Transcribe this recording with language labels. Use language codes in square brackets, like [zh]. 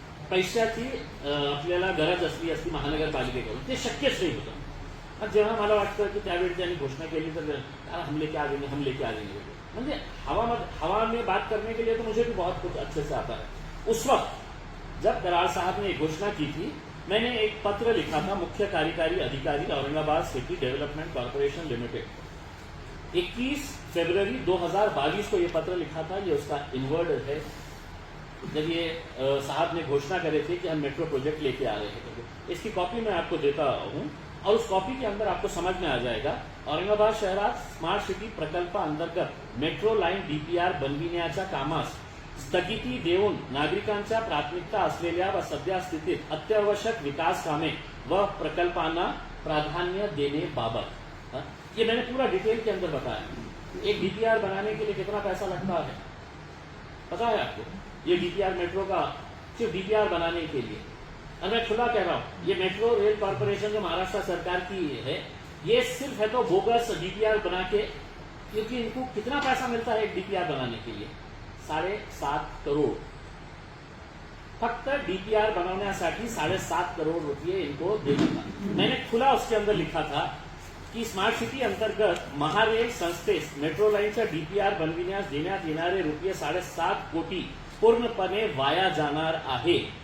[mr] पैशाची आपल्याला गरज असली असती महानगरपालिकेकडून, ते शक्यच नाही होतं. जेव्हा मला वाटतं की त्यावेळी त्यांनी घोषणा केली तर [hi] हमले के आगे म्हणजे हवा में बात करने के लिए तो मुझे भी बहुत कुछ अच्छे से आता है. उस वक्त जब कराड़ साहब ने एक घोषणा की थी, मैंने एक पत्र लिखा था मुख्य कार्यकारी अधिकारी Aurangabad city development corporation limited. 21 फरवरी 2022 को ये पत्र लिखा था. ये उसका इनवर्ड है. जब ये साहब ने घोषणा करे थे कि हम मेट्रो प्रोजेक्ट लेके आ रहे हैं, इसकी कॉपी मैं आपको देता हूं और उस कॉपी के अंदर आपको समझ में आ जाएगा. [mr] औरंगाबाद शहरात स्मार्ट सिटी प्रकल्पाअंतर्गत मेट्रो लाईन डीपीआर बनविण्याच्या कामास स्थगिती देऊन नागरिकांच्या प्राथमिकता असलेल्या व सध्या स्थितीत अत्यावश्यक विकास कामे व प्रकल्पांना प्राधान्य देने बाबत. [hi] ये मैंने पूरा डिटेल के अंदर बताया. एक डीपीआर बनाने के लिए कितना पैसा लगता है पता है आपको? ये डीपीआर मेट्रो का, सिर्फ डीपीआर बनाने के लिए. और मैं खुला कह रहा हूं, ये मेट्रो रेल कॉर्पोरेशन जो महाराष्ट्र सरकार की है, ये सिर्फ है तो बोगस डीपीआर बना के, क्योंकि इनको कितना पैसा मिलता है एक डीपीआर बनाने के लिए? 7.5 करोड़. [mr] फक्त डीपीआर बनवण्यासाठी 7.5 करोड़ रुपये [hi] इनको देना था. मैंने खुला उसके अंदर लिखा था की [mr] स्मार्ट सिटी अंतर्गत महारेल संस्थेस मेट्रो लाईनच्या डीपीआर बनविण्यास देण्यात येणारे रुपये 7.5 कोटी पूर्णपणे वाया जाणार आहे.